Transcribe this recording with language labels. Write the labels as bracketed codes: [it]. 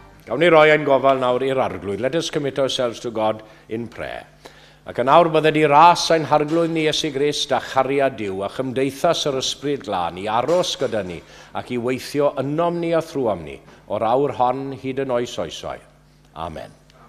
[cy] Awn ni roi ein gofal nawr i'r arglwydd. [en] Let us commit ourselves to God in prayer. [cy] Ac yn awr bydde di ras ein harglwydd ni Iesu Grist a chariad Duw a chymdeithas yr ysbryd glân i aros gyda ni ac i weithio ynom ni a thrwam ni o'r awr hon hyd yn oes oesoedd. Amen.